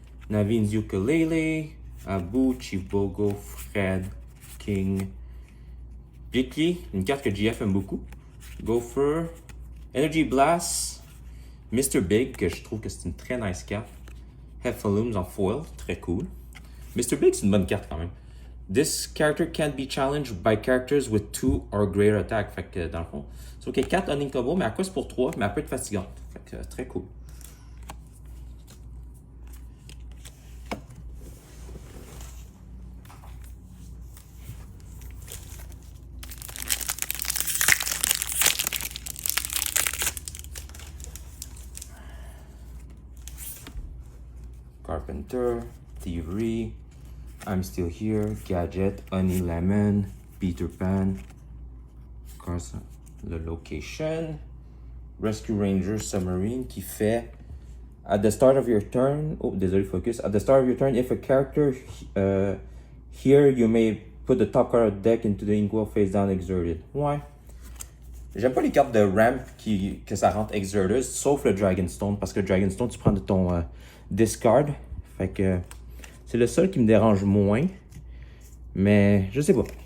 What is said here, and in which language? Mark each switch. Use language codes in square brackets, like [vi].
[fr] Navin's Ukulele, Abu, Chief Bogo, Fred, King, Bickley, une carte que GF aime beaucoup. Gopher, Energy Blast, Mr. Big, que je trouve que c'est une très nice carte. Heffalum's en foil, très cool. Mr. Big, c'est une bonne carte quand même. [en] This character can't be challenged by characters with 2 or greater attack. [fr] Fait que dans le fond, c'est ok, 4 uninkable, mais à quoi c'est pour 3, mais elle peut être fatigante. Fait que très cool. [en] Carpenter, Thievery, I'm Still Here, Gadget, Honey Lemon, Peter Pan, Carson, The Location, Rescue Ranger Submarine [fr] qui fait [en] at the start of your turn, [fr] oh désolé [en] focus, at the start of your turn if a character here you may put the top card of the deck into the inkwell face down exerted. [fr] Ouais. J'aime pas les cartes de ramp que ça rentre exerted, sauf le Dragonstone, parce que le Dragonstone tu prends de ton discard. Fait que c'est le seul qui me dérange moins. Mais je sais pas.